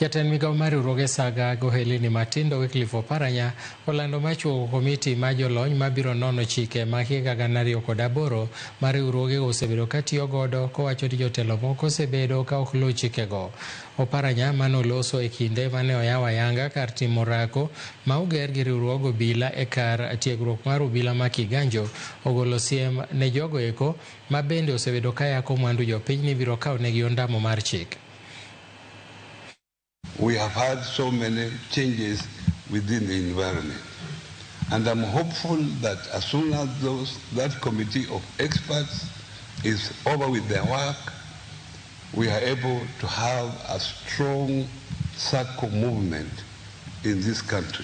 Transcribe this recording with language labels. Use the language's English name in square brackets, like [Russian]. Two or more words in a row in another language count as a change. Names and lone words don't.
[Luo (Kenya and Tanzania)] Jatend migao mar riwruoge saga gohelini matindo Wycliffe Oparanya olando machuogo komiti ma jolony mabiro nono chike ma higa 2008 mar riwruoge osebedo katiyo godo kowacho ni jotelo moko osebedo ka ok luw chikego. Oparanya manoloso e kinde mane oyaw ayanga kar timo rako ma oger gi riwruog obila e kar tiegruok mar obila ma Kiganjo ogolo siem ne jogo eko ma bende osebedo ka yako mwandu jopiny ni biro kawo negi ondamo mar chik. [English] We have had so many changes within the environment, and I'm hopeful that as soon as that committee of experts is over with their work, we are able to have a strong circle movement in this country.